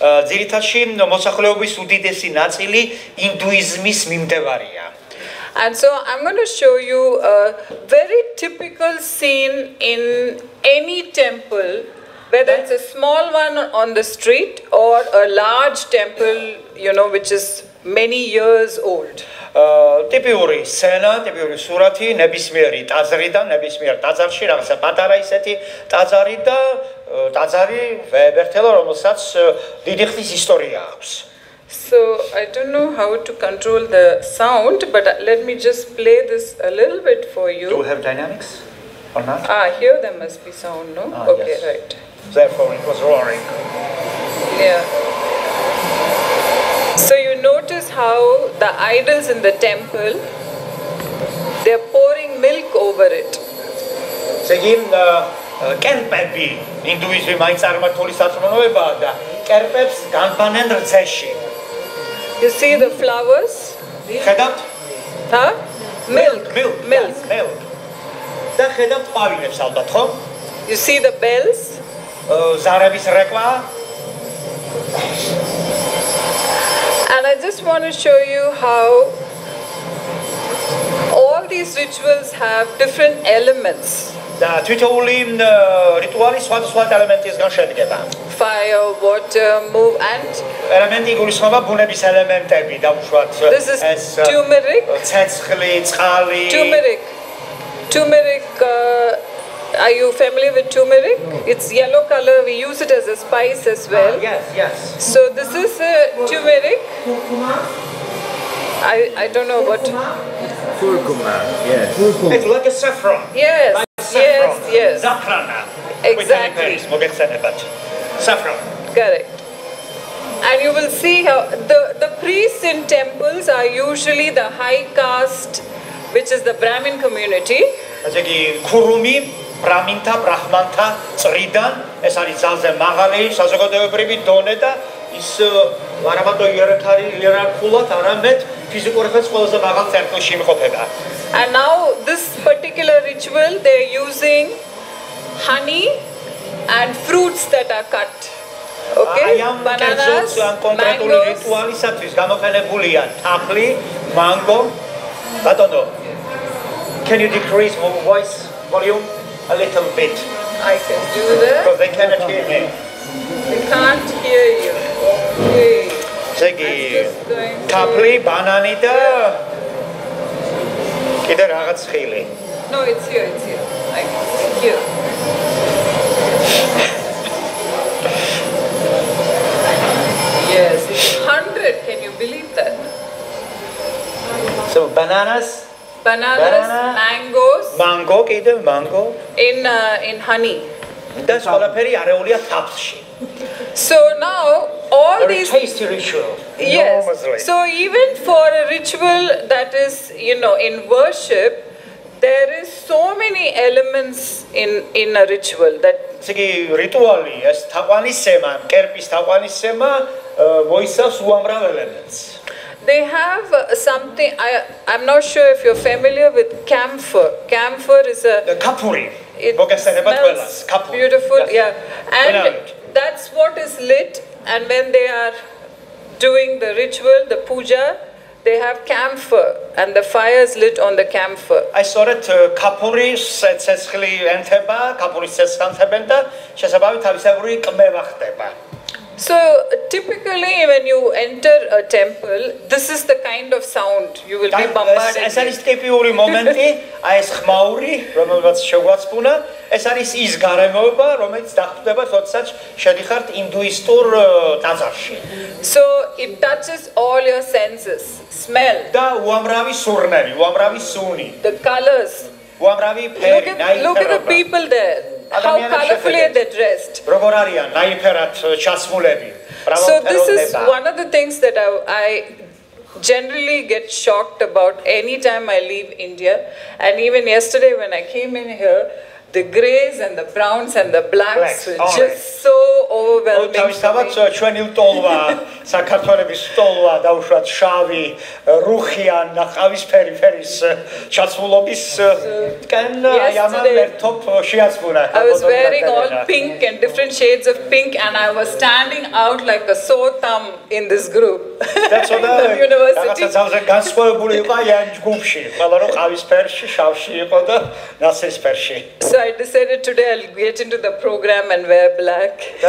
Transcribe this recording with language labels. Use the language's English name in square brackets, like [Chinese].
[Georgian] ძირითადში მოსახლეობის უდიდესი ნაწილი ინდუიზმის მიმდევარია. [English] And so I'm going to show you a very typical scene in any temple, whether it's a small one on the street or a large temple, which is many years old. [Georgian] ტიპიური სცენა, ტიპიური სურათი, ნებისმიერი ტაძრიდან, ნებისმიერ ტაძარში რაღაცა პატარა ისეთი ტაძარი და ტაძარი ვებერთელა, რომელსაც დიდი ხნის ისტორია აქვს. [English] So I don't know how to control the sound, but let me just play this a little bit for you. Do we have dynamics or not? Here there must be sound, no? Okay, yes. right. Therefore it was roaring. Yeah. So you notice how the idols in the temple, they're pouring milk over it. [Georgian] Segin კერპები ინდუიზმი მაინც წარმართული საწმუნოებაა და კერპებს განბანენ რძეში. [English] You see the flowers? [Georgian] ხედავთ? [English] Huh? Milk. [Georgian] და ხედავთ ყვავილებს ალბათ, ხო? [English] You see the bells? [Georgian] ზარების რეკვა. [English] And I just want to show you how all these rituals have different elements. [Georgian] და თითოეული რიტუალი სხვადასხვა ელემენტისგან შედგება. [English] Fire, water, move, and [Georgian] ელემენტი გულისხმობა ბუნების ელემენტები და უშუალოდ [English] this is turmeric. [Georgian] ცეცხლი, წყალი. [English] Turmeric. Are you familiar with turmeric? It's yellow color. We use it as a spice as well. Yes. So this is turmeric. I don't know what. Curcuma, yes. It's like a saffron. Yes. Zafrana. Exactly. Saffron. Correct. And you will see how the priests in temples are usually the high caste, which is the Brahmin community. [Georgian] ასე იგი ქურუმი ბრამინთა, ბრაჰმანთა წრიდან ეს არის ძალზე მაღალი საზოგადოებრივი დონე და ის არამატო იერარქულად, არამედ ფიზიკურადაც ყველაზე მაღალ წერტილში იმყოფება. [English] And now this particular ritual, they're using honey and fruits that are cut. Okay? Bananas, mangoes. [Georgian] რიტუალისათვის გამოყენებულია თაფლი, მანგო. [English] ბატონო, can you decrease voice volume a little bit? I can do that. Because they cannot hear me. They can't hear you. Okay. [Georgian] Zegi, თაფლი, ბანანი და კიდე რაღაც ხილი. [English] No, it's here. Like here. Yes, it's 100. Can you believe that? So bananas, mangoes. [Georgian] Mango, კიდე mango. [English] In honey. [Georgian] და ყველაფერი არეულია თაფლში. [English] So now all these tasty ritual. Yes. So even for a ritual that is, in worship, there is so many elements in a ritual that [Georgian] იგი რიტუალი ეს თაყვანისცემა, კერპის თაყვანისცემა მოიცავს უამრავ ელემენტს. [English] They have something. I'm not sure if you're familiar with camphor. Camphor is a kapuri. It smells beautiful, yeah. And that's what is lit. And when they are doing the ritual, the puja, they have camphor, and the fire is lit on the camphor. I saw it [Georgian] kapuris ცეცხლი ენთება, kapuris ცეცხლთან და შესაბამი თავისებური ყმევა ხდება. [English] So typically when you enter a temple, this is the kind of sound you will be bombarded with. [Georgian] ეს არის ტიპიური მომენტი, აი ეს ხმაური, რომელსაც შეგვაცბუნა, ეს არის ის გარემოება, რომელიც დახვდება, როდესაც შედიხართ ინდუისტურ ტაძარში. [English] So it touches all your senses. Smell. [Georgian] და უამრავი სურნელი, უამრავი სუნი. [English] The colors. [Georgian] უამრავი ფერი, ნაირფერობა. [English] Look at the people there. How colorfully they're dressed. [Georgian] როგორ არიან ნაირფერად ჩასმულები. [English] So this is one of the things that I generally get shocked about any time I leave India. And even yesterday when I came in here, the greys and the browns and the blacks were just so overwhelming. [Georgian] თავისთავად ჩვენი ლტოლვა, საქართველოს ლტოლვა და უშუალოდ შავი, რუხიან, ყავისფერი ფერის ჩაცმულობის კენ ამან ერთობ შეაცმუნა. [English] I was wearing all pink and different shades of pink, and I was standing out like a sore thumb in this group. That's what the university. [Georgian] რაღაცა განსხვავებული იყო ამ ჯგუფში. ყველა რომ ყავისფერში, შავში იყო და ნაცრისფერში. [English] So I decided today I'll get into the program and wear black.